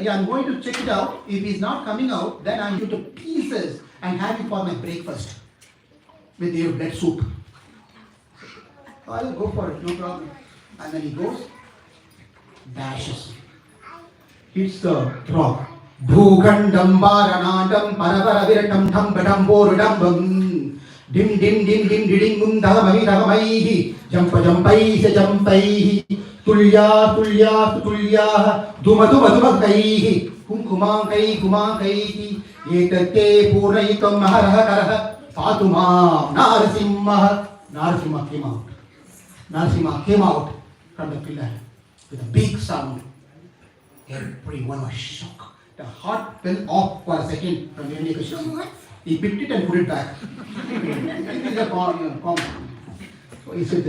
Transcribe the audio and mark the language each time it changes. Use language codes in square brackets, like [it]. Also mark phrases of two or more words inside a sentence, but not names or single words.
[en] Yeah, I'm going to check it out. If he's not coming out, then I'm going to pieces and have it for my breakfast with your bread soup. So I will go for it, no problem. And then he goes, dashes, hits the rock. [sa] Bhugandam Baranadam Paravaraviram Tham Badam Dim dim dim dim diding mum dhagamai dhagamaihi jampa jampai se jampai tulya tulya tulya duma duma duma kaihi kumkumankai kumankai etate purnaitam maharaha karaha fatuma [en] Nrsimha came out. Nrsimha came out from the pillar with a big sound. Everyone was shocked. the heart fell off for a second from Hiranyakashipu. He picked it and put it back. It is a common. So he said this.